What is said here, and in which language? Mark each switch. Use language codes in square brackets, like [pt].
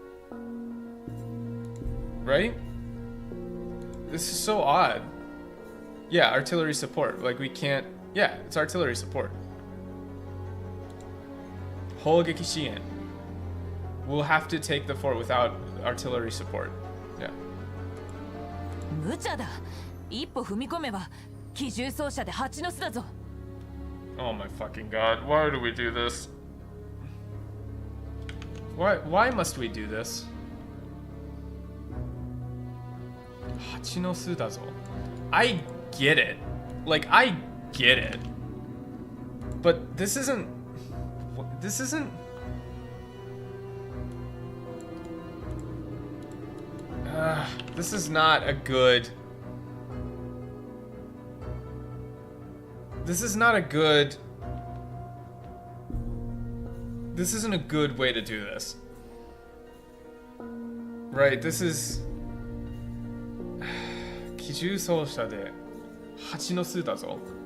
[en] Right? This is so odd. Yeah, artillery support. Like we can't. Yeah, it's artillery support. Hogeki We'll have to take the fort without artillery support. Yeah. [ja] 無茶だ。一歩踏み込めば機銃掃射で蜂の巣だぞ。 [en] Oh my fucking god! Why do we do this? Why must we do this? [ja] 蜂の巣だぞ。 [en] I get it. Like I get it. But this isn't. This isn't. This is not a good. This is not a good. This isn't a good way to do this. Right, this is. [ja] 機銃掃射で蜂の巣だぞ。